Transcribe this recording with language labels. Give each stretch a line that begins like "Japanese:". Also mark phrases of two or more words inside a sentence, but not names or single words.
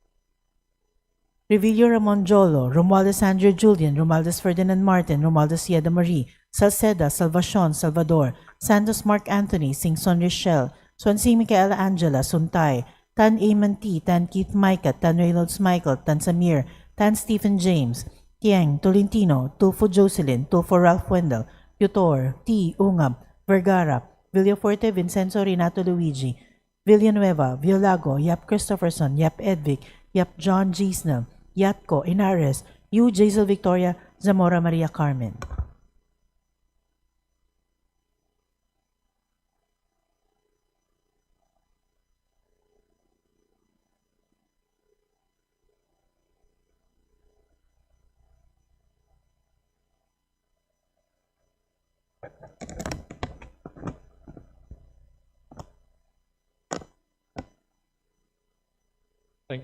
English: Revillo Ramon Jolo, Romualdez Andrew Julian, Romualdez Ferdinand Martin, Romualdez Yeda Marie, Salceda, Salvacion, Salvador, Santos Mark Anthony, Singson Richelle, Swansea Micaela Angela, Suntay, Tan Eamon T, Tan Keith Micah, Tan Reynolds Michael, Tan Samir, Tan Stephen James, Tieng, Tolentino, Tulfo Jocelyn, Tulfo Ralph Wendell, Yutor, T. Ungab, Vergara, Villaforte Vincenzo Renato Luigi, Villanueva, Violago, Yap Christopherson, Yap Edvic, Yap John G. Snell, Yatko, Inares, Yu Jazel Victoria, Zamora Maria Carmen. Thank you.